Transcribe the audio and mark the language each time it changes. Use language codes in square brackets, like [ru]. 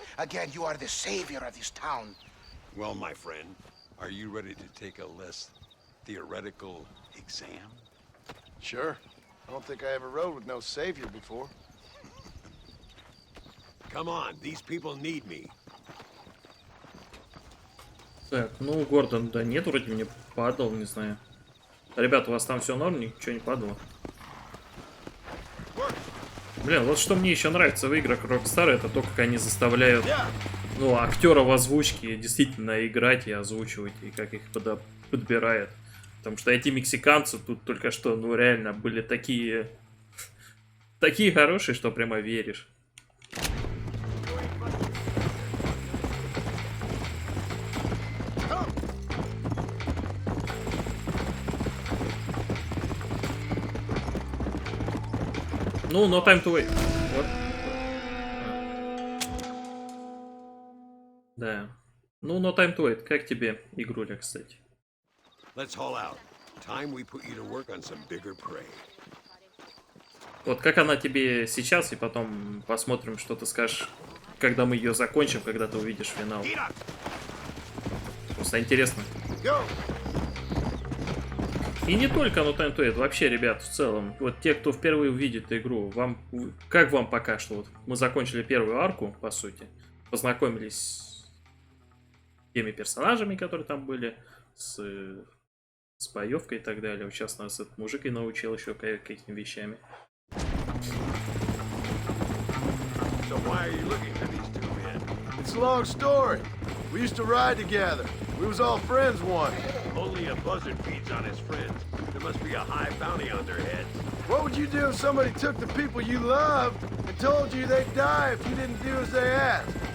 [en] Again, you are the savior of this town. Well, my friend, are you ready to take a less theoretical exam? Sure. I don't think I ever rode with no savior before. Come on, these people need me. [ru] Так, ну, Гордон, да нет, вроде мне падал, не знаю. Ребята, у вас там все норм, ничего не падало? Блин, вот что мне еще нравится в играх Rockstar, это то, как они заставляют, ну, актера в озвучке действительно играть и озвучивать, и как их подбирают. Потому что эти мексиканцы тут только что, ну, реально были такие хорошие, что прямо веришь. [en] Ну, no time to wait. [ru] Вот. Да. [en] Ну, no time to wait. [ru] Как тебе игруля, кстати? [en] Let's haul out. Time we put you to work on some bigger prey. [ru] Вот как она тебе сейчас, и потом посмотрим, что ты скажешь, когда мы ее закончим, когда ты увидишь финал. Просто интересно. И не только No Time to Wait, вообще, ребят, в целом, вот те, кто впервые увидит игру, как вам пока что? Вот мы закончили первую арку, по сути, познакомились с теми персонажами, которые там были, с боевкой и так далее. Вот сейчас нас этот мужик и научил еще каким вещами. [en] So why are you looking for these two men? It's a long story. We used to ride together. We was all friends once. Only a buzzard feeds on his friends. There must be a high bounty on their heads. What would you do if somebody took the people you loved and told you they'd die if you didn't do as they asked?